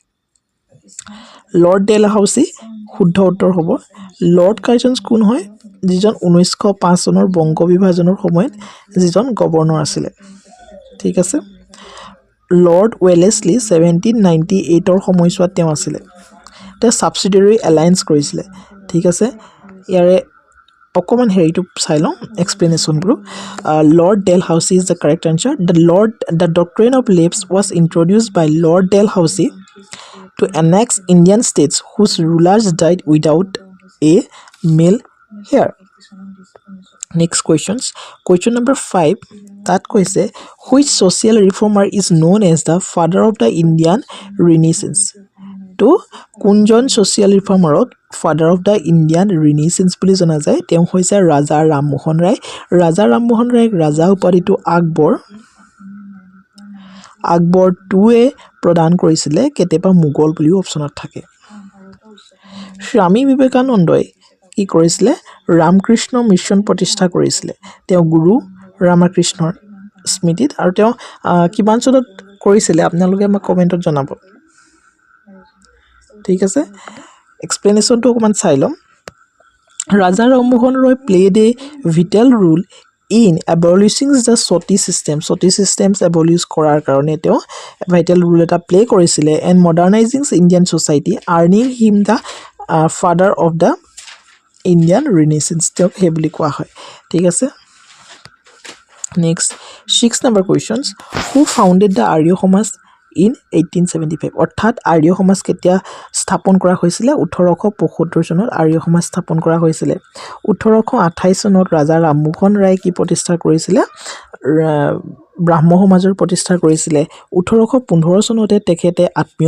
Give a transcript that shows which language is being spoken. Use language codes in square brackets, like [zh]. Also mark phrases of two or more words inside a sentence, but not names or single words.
[as] লৰ্ড ডেলহাউসি শুদ্ধ উত্তৰ হ'ব লৰ্ড কাৰ্জনছ কোন হয় যিজন 1905 চনৰ বংগ বিভাজনৰ সময়ত যিজন গভৰ্ণৰ আছিল ঠিক আছে লৰ্ড ওয়েলেসলি 1798 ৰ সময়ছোৱাত তেওঁ আছিল তে [en] subsidiary alliance [as] কৰিছিল ঠিক আছে ইয়াৰে অকমান হেৰিটো চাই লওঁ [en] explanation bro Lord Dalhousie is the correct answer the doctrine of lapse was introduced by Lord Dalhousie to annex Indian states whose rulers died without a male heir next question number 5 that কৈছে which social reformer is known as the father of the Indian Renaissance to কোনজন social reformer father of the Indian Renaissance [as] বুলি জনা যায় তেওঁ হৈছে ৰাজা ৰামমোহন ৰায় ৰাজা উপাধিটো আকবৰ 2 প্ৰদান কৰিছিল কেতেবা মুগল বুলিও অপচনত থাকে স্বামী বিবেকানন্দই কি কৰিছিল ৰামকৃষ্ণ মিছন প্ৰতিষ্ঠা কৰিছিল তেওঁ গুৰু ৰামকৃষ্ণৰ স্মৃতিত আৰু তেওঁ কিমান চনত কৰিছিল আপোনালোকে আমাক কমেন্টত জনাব ঠিক আছে [en] explanation to [as] অকমান চাই লম ৰাজা ৰামমোহন ৰয় [en] played a vital role in abolishing the soti systems abolish [as] কৰাৰ কাৰণে তেওঁ [en] vital role [as] এটা play কৰিছিল [en] and modernizing Indian society earning him the father of the Indian Renaissance [as] তেওঁক হে বুলি কোৱা হয় ঠিক আছে [en] next 6 number questions who founded the Arya Samaj in 1875 [as] অৰ্থাৎ আৰ্য সমাজ কেতিয়া স্থাপন কৰা হৈছিল [en] 1875 [as] চনত আৰ্য সমাজ স্থাপন কৰা হৈছিল 1828 চনত ৰাজা ৰামমোহন ৰায় কি প্ৰতিষ্ঠা কৰিছিল ব্ৰাহ্ম সমাজৰ প্ৰতিষ্ঠা কৰিছিলে 1815 চনতে তেখেতে আত্মীয়